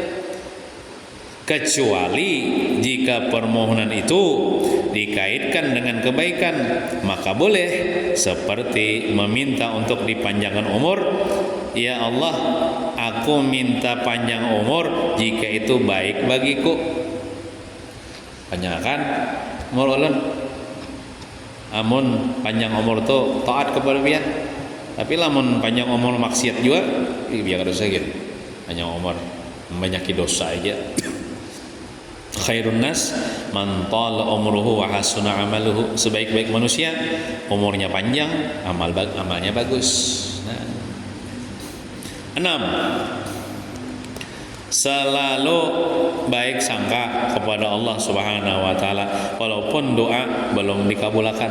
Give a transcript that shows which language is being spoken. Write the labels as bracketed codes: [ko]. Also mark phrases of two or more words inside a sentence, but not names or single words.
[id] Kecuali jika permohonan itu dikaitkan dengan kebaikan, maka boleh seperti meminta untuk dipanjangkan umur. Ya Allah, aku minta panjang umur jika itu baik bagiku. [bjn] Panjangkan umur ulun. Amun panjang umur tu taat kepada pian. Tapi lamun panjang umur maksiat juga, biar dosa gitu. [id] Panjang umur membanyakin dosa aja. [ar] خير الناس من طال عمره وحسن عمله. [id] Sebaik-baik manusia umurnya panjang, amalnya bagus. Nah. 6. Selalu baik sangka kepada Allah [ar] سبحانه وتعالى [id] walaupun doa belum dikabulkan.